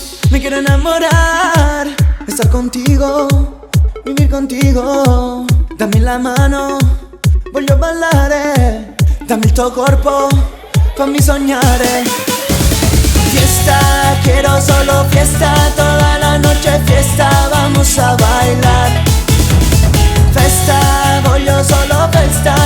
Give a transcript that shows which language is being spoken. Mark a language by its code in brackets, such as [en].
[es] Me quiero enamorar, estar contigo, vivir contigo. [it] Dammi la mano, voglio ballare. Dammi il tuo corpo, fammi sognare. [es] Fiesta, quiero solo fiesta. Toda la noche fiesta, vamos a bailar. [it] Festa, voglio solo festa.